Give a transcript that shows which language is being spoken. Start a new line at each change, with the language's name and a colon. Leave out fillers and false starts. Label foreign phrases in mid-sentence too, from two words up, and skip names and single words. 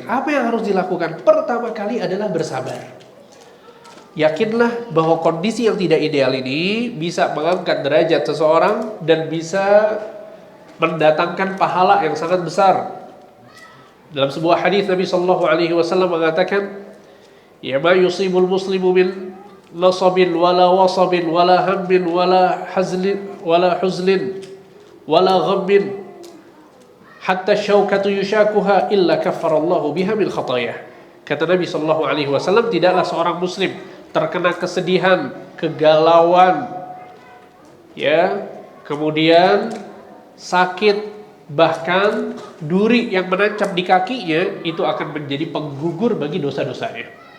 Indonesian: Apa yang harus dilakukan pertama kali adalah bersabar. Yakinlah bahwa kondisi yang tidak ideal ini bisa mengangkat derajat seseorang dan bisa mendatangkan pahala yang sangat besar. Dalam sebuah hadis Nabi
Arabic: صلى الله عليه وسلم mengatakan, "يا ما يصيب المسلم من نصب ولا وصب ولا هم ولا حزن ولا حزن ولا غم حتى الشوكة يشاكها إلا كفر الله بها من خطاياه."
Indonesian: Kata Nabi
Arabic: صلى الله عليه وسلم,
Indonesian: tidaklah seorang muslim terkena kesedihan, kegalauan, ya, kemudian sakit, bahkan duri yang menancap di kakinya itu akan menjadi penggugur bagi dosa-dosanya.